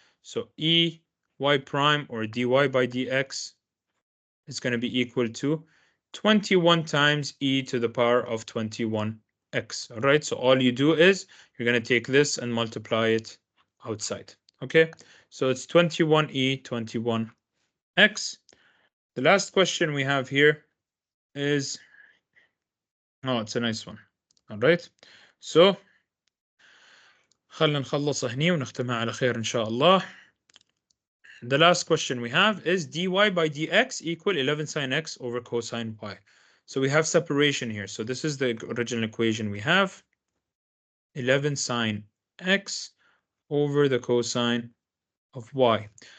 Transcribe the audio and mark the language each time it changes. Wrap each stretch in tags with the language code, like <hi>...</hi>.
<en>So y prime, or dy by dx, is going to be equal to 21 times e to the power of 21x. All right. So all you do is you're going to take this and multiply it outside. Okay. So it's 21e 21x. The last question we have here is, oh, it's a nice one. All right.</en> <ar>So خلنا نخلص هني ونختمها على خير إن شاء الله.</ar> <en>The last question we have is dy by dx equal 11 sine x over cosine y. So we have separation here. So this is the original equation we have. 11 sine x over the cosine of y.</en>